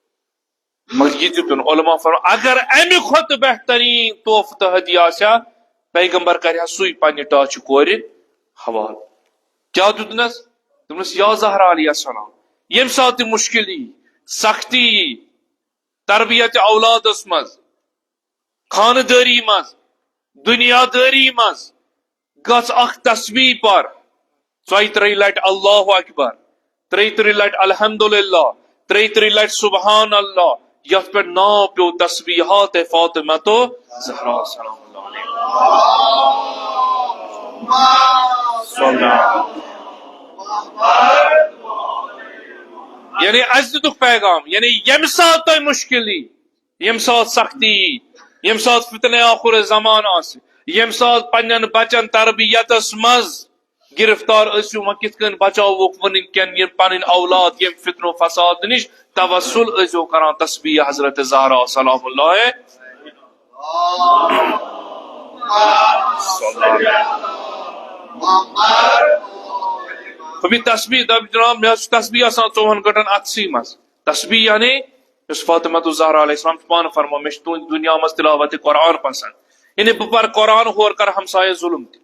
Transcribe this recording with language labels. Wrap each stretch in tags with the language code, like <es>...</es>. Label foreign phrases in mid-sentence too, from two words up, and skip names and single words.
<ks>مگر یہ دِتُن علماء فرمان اگر امہِ کھۄتہٕ بہترین تحفہٕ تہٕ ہدیہ آسیا پیغمبر کرِہا سُے پننہِ ٹاچہِ کورِ حوالہٕ کیاہ دِتُنس دوٚپنس یا زہرا</ks> <ar>علیہ السلام</ar> <ks>ییٚمہِ ساتہٕ تہِ مشکل یی سختی یی تربیت اولادس منٛز خاندٲری منٛز دنیا دٲری منٛز گژھ اکھ تسبیح پر 33 لٹہِ</ks> <ar>اللہ اکبر</ar> <ks>33 لٹہِ الحمدللہ 33 لٹہِ</ks> <ar>سبحان اللہ</ar> <ks>یتھ پٮ۪ٹھ ناو پیو تسبیحات فاطمہ تو زہرا</ks> <ar>سلام اللہ</ar> <ks>یعنی اس دِتُکھ پیغام یعنی ییٚمہِ ساتہٕ تۄہہِ مشکل یی ییٚمہِ ساتہٕ سختی یی ییٚمہِ ساتہٕ فتنہ آخر زمان آسہِ ییٚمہِ ساتہٕ پننٮ۪ن بچن تربیتس منٛز گرفتار ٲسِو وۄنۍ کِتھ کٔنۍ بچاووکھ وٕنکٮ۪ن یِم پنٕنۍ اولاد ییٚمہِ فتنہ و فساد نِش توسل ٲسۍزیو کران تسبیح حضرت زہرا</ks> <ar>سلام اللہ</ar> <ks>تسبیح جناب مےٚ حظ چھُ تسبیح آسان 4 گٲنٛٹن اتھسٕے منٛز تسبیح یعنی یُس فاطمہ زہرا</ks> <ar>علیہ السلام</ar> <ks>چھُ پانہٕ فرمان مےٚ چھُ تُہنٛدِ دُنیا منٛز تلاوت قرآن پسند یعنی بہٕ پرٕ قرآن ہورٕ کرٕ ہمسایس ظلم تہِ</ks>